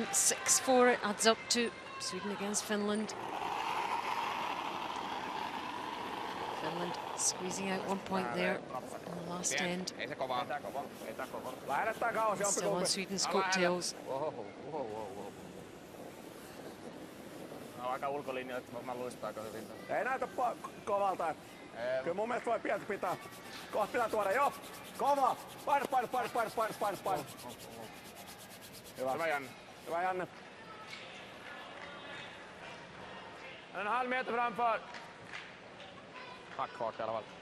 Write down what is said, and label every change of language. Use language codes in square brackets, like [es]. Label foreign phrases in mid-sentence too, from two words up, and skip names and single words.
[en] 6-4 it adds up to Sweden against Finland. Finland squeezing out 1 point there in the last end. Still on Sweden's coattails. [fi] Aika ulkolinja, että mä luistaa aika hyvin. Ei näytä kovalta. Kyllä mun mielestä voi pientä pitää. Kohta pitää tuoda, joo. Kova. Painu. Hyvä Janne. Hyvä Janne. [sv] 1,5 meter framför. Tack hårt i alla fall.